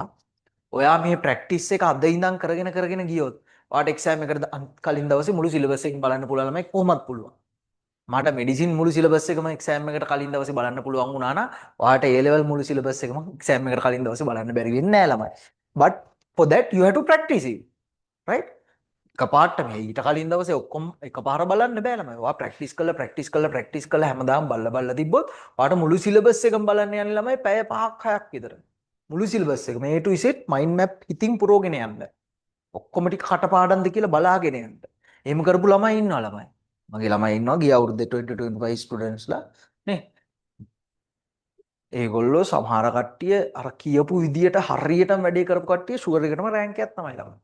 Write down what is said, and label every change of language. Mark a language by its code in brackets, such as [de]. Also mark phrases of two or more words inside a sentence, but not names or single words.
[si] ඔයා මේ ප්‍රැක්ටිස් එක අද ඉඳන් කරගෙන ගියොත් ඔයාට එක්සෑම් එකට කලින් දවසේ මුළු සිලබස් එකම බලන්න පුළුවන් ළමයි කොහොමත් පුළුවන්. මට මෙඩිසින් මුළු සිලබස් එකම එක්සෑම් එකට කලින් දවසේ බලන්න පුළුවන් වුණා නම් ඔයාට A level මුළු සිලබස් එකම එක්සෑම් එකට කලින් දවසේ බලන්න බැරි වෙන්නේ නැහැ ළමයි. [en] But for that you have to practice it. Right? [si] එකපාරට මේ ඊට කලින් දවසේ ඔක්කොම එකපාර බලන්න බෑ ළමයි. ඔයා ප්‍රැක්ටිස් කරලා හැමදාම බලලා තිබ්බොත් ඔයාට මුළු සිලබස් එකම බලන්න යන්නේ ළමයි පැය 5ක් 6ක් විතර. මුළු සිලබස් එකම [en] A to Z mind map [si] හිතින් පුරවගෙන යන්න. ඔක්කොම ටික කටපාඩම්ද කියලා බලාගෙන යන්න. එහෙම කරපු ළමයි ඉන්නවා ළමයි. මගේ ළමයි ඉන්නවා ගිය අවුරුද්දේ 2025 ස්ටුඩන්ට්ස්ලා නේ. ඒගොල්ලෝ සමහර කට්ටිය අර කියපු විදියට හරියටම වැඩේ කරපු කට්ටිය ෂුවර් එකටම රෑන්ක් එකක් තමයි ළමයි.